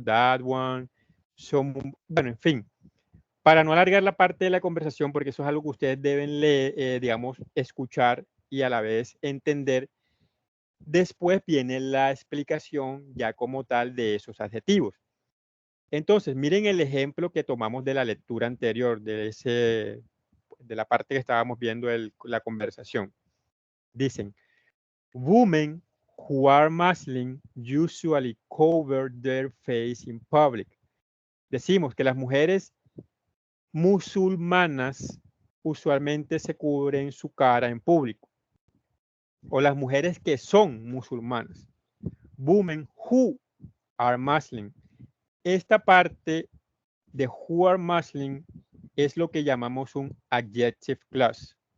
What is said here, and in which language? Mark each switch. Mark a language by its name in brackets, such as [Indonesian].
[English] That one, [Spanish] bueno, en fin. Para no alargar la parte de la conversación, porque eso es algo que ustedes deben leer, digamos, escuchar y a la vez entender, después viene la explicación ya como tal de esos adjetivos. Entonces, miren el ejemplo que tomamos de la lectura anterior, de la parte que estábamos viendo la conversación. Dicen, [English] women who are Muslim usually cover their face in public. [Spanish] Decimos que las mujeres musulmanas usualmente se cubren su cara en público. O las mujeres que son musulmanas. [English] Women who are Muslim. [Spanish] Esta parte de [English] who are Muslim [Spanish] es lo que llamamos un [English] adjective clause.